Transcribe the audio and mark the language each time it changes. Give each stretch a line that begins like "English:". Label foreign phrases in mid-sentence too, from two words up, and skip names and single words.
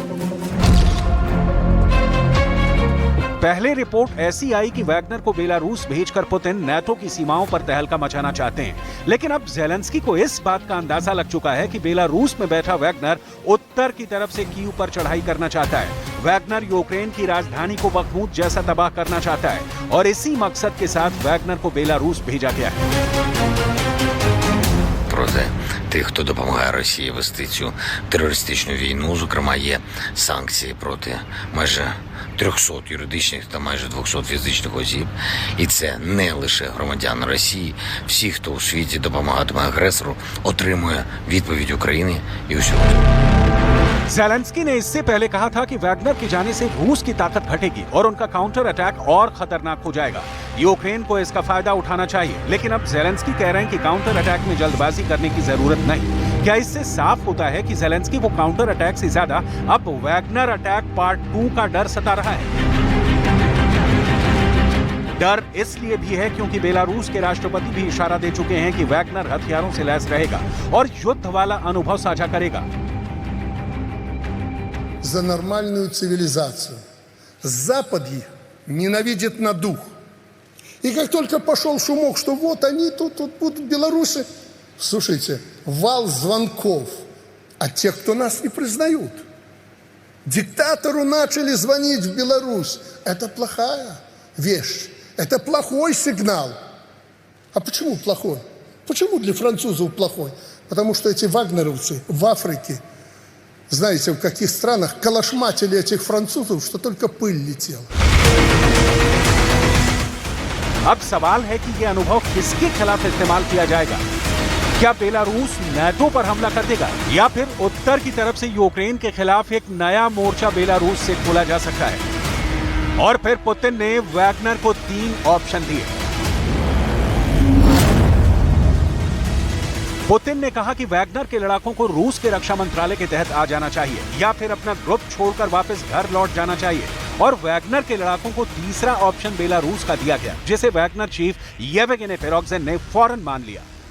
Hindi: पहले रिपोर्ट ऐसी आई कि वैगनर को बेलारूस भेजकर पुतिन नेटो की सीमाओं पर तहलका मचाना चाहते हैं, लेकिन अब ज़ेलेंस्की को इस बात का अंदाजा लग चुका है कि बेलारूस में बैठा वैगनर उत्तर की तरफ से कीव पर चढ़ाई करना चाहता है। वैगनर यूक्रेन की राजधानी को बखमूत जैसा तबाह करना चाहता है और इसी मकसद के साथ वैगनर को बेलारूस भेजा गया है।
Ukrainian: Проти тих, хто допомагає Росії вести цю терористичну війну, зокрема, є санкції проти майже 300 юридичних та майже 200 фізичних осіб. І це не лише громадяни Росії. Всі, хто у світі допомагатиме агресору, отримує відповідь України і усього.
Hindi: ज़ेलेंस्की ने इससे पहले कहा था कि वैगनर के जाने से रूस की ताकत घटेगी और उनका
English: counter attack
Hindi: और खतरनाक हो जाएगा। यूक्रेन को इसका फायदा उठाना चाहिए, लेकिन अब ज़ेलेंस्की कह रहे हैं कि
English: counter attack
Hindi: में जल्दबाजी करने की जरूरत नहीं। क्या इससे साफ होता है कि ज़ेलेंस्की को
English: counter attack
Hindi: से ज्यादा अब वैगनर
English: attack part
Hindi: 2 का डर सता रहा है? डर इसलिए भी है क्योंकि बेलारूस के राष्ट्रपति भी इशारा दे चुके हैं कि वैगनर हथियारों से लैस रहेगा और युद्ध वाला अनुभव साझा करेगा।
Russian: За нормальную цивилизацию. Запад их ненавидит на дух. И как только пошел шумок, что вот они тут будут в Беларуси, слушайте, вал звонков от тех, кто нас не признают. Диктатору начали звонить в Беларусь. Это плохая вещь. Это плохой сигнал. А почему плохой? Почему для французов плохой? Потому что эти вагнеровцы в Африке, знаете, в каких странах калашматили этих французов, что только пыль летела.
Hindi: अब सवाल है कि यह अनुभव किसके खिलाफ इस्तेमाल किया जाएगा? क्या बेलारूस नेटो पर हमला कर देगा या फिर उत्तर की तरफ से यूक्रेन के खिलाफ एक नया मोर्चा बेलारूस से खोला जा सकता है? और फिर पुतिन ने वैगनर को 3 ऑप्शन दिए। पुतिन ने कहा कि वैगनर के लड़ाकों को रूस के रक्षा मंत्रालय के तहत आ जाना चाहिए या फिर अपना ग्रुप छोड़कर वापस घर लौट जाना चाहिए, और वैगनर के लड़ाकों को तीसरा ऑप्शन बेलारूस का दिया गया, जिसे वैगनर चीफ येवगेनी प्रिगोजिन ने फौरन मान लिया।